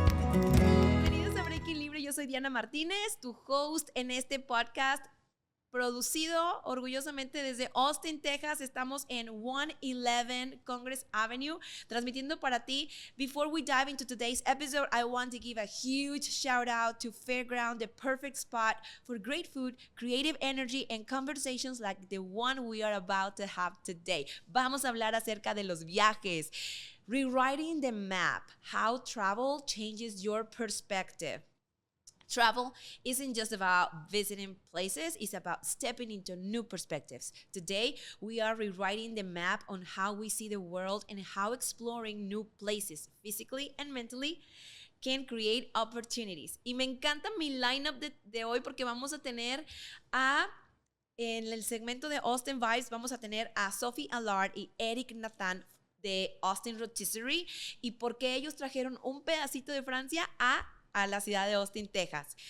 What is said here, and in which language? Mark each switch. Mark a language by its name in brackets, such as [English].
[Spanish] Bienvenidos a Breaking Libre, yo soy Diana Martínez, tu host en este podcast, producido orgullosamente desde Austin, Texas. Estamos en 111 Congress Avenue, transmitiendo para ti. [English] Before we dive into today's episode, I want to give a huge shout out to Fairground, the perfect spot for great food, creative energy, and conversations like the one we are about to have today. [Spanish] Vamos a hablar acerca de los viajes. [English] Rewriting the map, how travel changes your perspective. Travel isn't just about visiting places, it's about stepping into new perspectives. Today, we are rewriting the map on how we see the world and how exploring new places, physically and mentally, can create opportunities. [Spanish] Y me encanta mi lineup de hoy porque vamos a tener en el segmento de Austin Vibes, vamos a tener a Sophie Allard y Eric Nathal de Austin Rotisserie, y porque ellos trajeron un pedacito de Francia a la ciudad de Austin, Texas.